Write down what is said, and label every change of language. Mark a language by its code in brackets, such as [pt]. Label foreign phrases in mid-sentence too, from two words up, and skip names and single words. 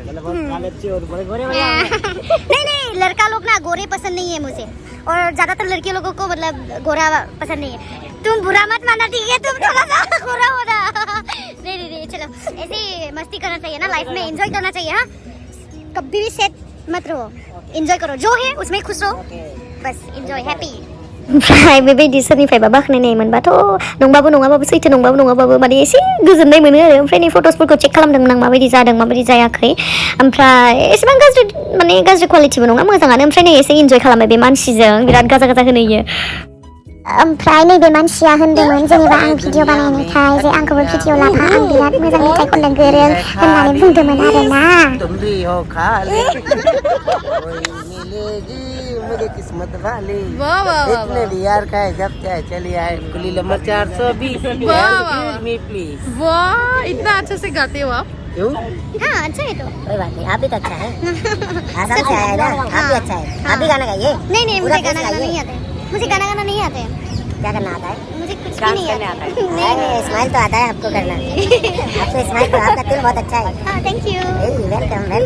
[hi] नहीं लड़का लोग ना गोरे पसंद नहीं है मुझे और ज्यादातर लड़की लोगों को मतलब गोरा पसंद नहीं है तुम बुरा मत मानना ठीक है तुम थोड़ा सा गोरा हो रहा नहीं चलो ऐसे ही मस्ती करना चाहिए ना लाइफ में एंजॉय करना चाहिए हाँ कभी भी सेट मत रहो एंजॉय करो जो है उसमें खुश रहो बस एंजॉय हैप्पी [brx] ओमफ्राय बेबायदि सोरनिफ्रायबा बाख्नायनाय मोनबाथ' नंबाबो नङाबाबो सैथो नंबाबो नङाबाबो माने एसे गोजोननाय मोनो आरो ओमफ्राय नै फट'सफोरखौ चेक खालामदोंमोन आं माबायदि जादों माबायदि जायाखै ओमफ्राय एसेबां गाज्रि क्वालिटिबो नङा मोजाङानो ओमफ्राय नै एसे इन्जय खालामबाय बे मानसिजों बिराद गाजा होनोयो ओमफ्राय नैबे मानसिया होनदोंमोन जेनेबा आं भिडिअ बानायनायखाय जे आंखौबो भिडिअ लाफा आं बिराद मोजां मेथाइ खननो गोरों होननानै बुंदोंमोन आरोना [hi] मुझे किस्मत वाली इतने भी यार का है जब चाहे चलिए आए कुली नंबर 420 मी प्लीज वाह इतना अच्छा से गाते हो आप क्यों हाँ अच्छा है तो कोई बात नहीं आप भी तो अच्छा है आसाम से आया है ना आप भी अच्छा है आप भी गाना गाइए नहीं मुझे गाना गाना नहीं आता है मुझे गाना गाना नहीं आता है क्या करना आता है मुझे कुछ भी नहीं आता है नहीं स्माइल तो आता है आपको करना आपसे स्माइल तो आपका दिल बहुत अच्छा है [en] हाँ thank you वेलकम